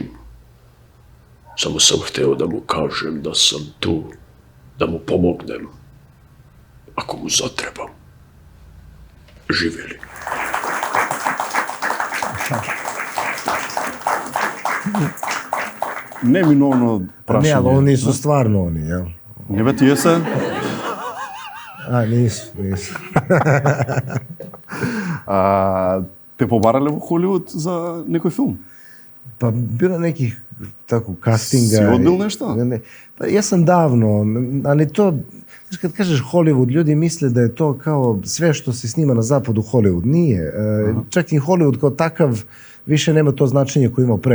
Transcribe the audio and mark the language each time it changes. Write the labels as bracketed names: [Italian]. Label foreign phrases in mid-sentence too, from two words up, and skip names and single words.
[Serbian] Samo sam hteo da mu kažem da sam tu, da mu pomognem, ako mu zatrebam. Živjeli. [Macedonian] Неминовно прашање. [Serbian] Ne, ali oni su stvarno oni, jel? [Macedonian] Не бе, тие се? [Serbian] Nisu. [Macedonian] Те побарале во Холивуд за некој филм? [Serbian] Pa bilo nekih tako castinga. [Macedonian] Си одбил нешто? [Serbian] Pa ja sam davno, ali to, kad kažeš Hollywood, ljudi misle da je to kao sve što se snima na zapadu Hollywood. Nije. Čak i Hollywood kao takav više nema to značenje koje imao pre.